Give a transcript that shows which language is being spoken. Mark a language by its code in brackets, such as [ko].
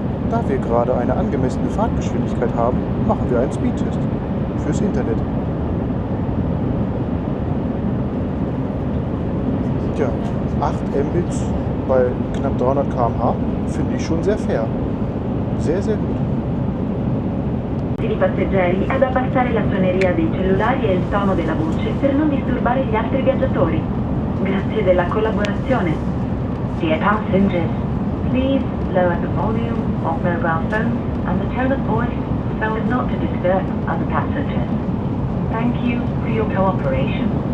[de] Da wir gerade eine angemessene Fahrtgeschwindigkeit haben, machen wir einen Speedtest fürs Internet. Tja, 8 Mbits bei knapp 300 km/h finde ich schon sehr fair. Sehr, sehr gut. [it] I passeggeri ad abbassare la suoneria dei cellulari e il tono della voce per non disturbare gli altri viaggiatori. Grazie della collaborazione. [en] Dear passengers, please lower the volume of mobile phones and the tone of voice so as not to disturb other passengers. Thank you for your cooperation.